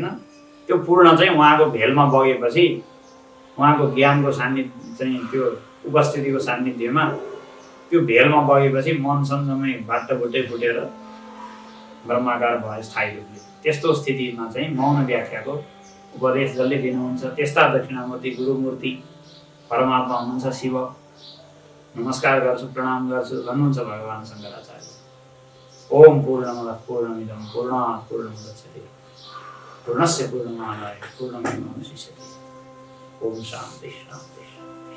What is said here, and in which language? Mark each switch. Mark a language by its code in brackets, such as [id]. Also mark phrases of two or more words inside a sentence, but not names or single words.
[ne] त्यो पूर्ण चाहिँ उहाँको भेलमा बगेपछि, उहाँको ज्ञानको सान्निध्य चाहिँ त्यो उपस्थितिको सान्निध्यमा त्यो भेलमा बगेपछि मन सञ्जमै बाटोबुट्टै फुटेर ब्रह्माकार भयो स्थायी रूपले। त्यस्तो स्थितिमा चाहिँ मौन व्याख्याको उपदेश जसले दिनुहुन्छ त्यस्ता दक्षिणामूर्ति गुरुमूर्ति परमात्मा हुनुहुन्छ शिव। नमस्कार गर्छु, प्रणाम गर्छु भन्नुहुन्छ भगवान शङ्कराचार्य। [sa] ओम पूर्णमदः पूर्णमिदं पूर्णात् पूर्णमुदच्यते पूर्णस्य पूर्णमादाय पूर्णमेवावशिष्यते। ओम शान्ति शान्ति।